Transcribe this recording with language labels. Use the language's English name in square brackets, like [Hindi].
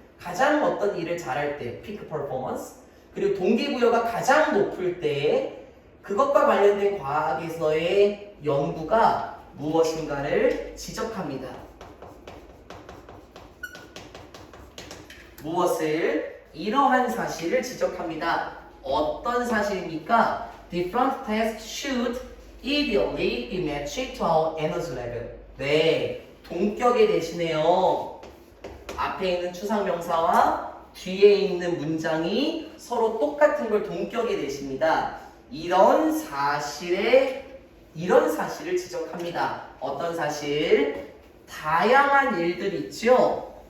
[Korean] 가장 어떤 일을 잘할 때 피크 퍼포먼스 그리고 동기부여가 가장 높을 때 그것과 관련된 과학에서의 연구가 무엇인가를 지적합니다. 무엇을? 이러한 사실을 지적합니다. 어떤 사실입니까? [English] Different tests should ideally be matched to our energy level. [Korean] 네, 동격에 대신에요. 앞에 있는 추상명사와 뒤에 있는 문장이 서로 똑같은 걸 동격에 대십니다. 이런 사실을 지적합니다. 어떤 사실? 다양한 일들 있죠?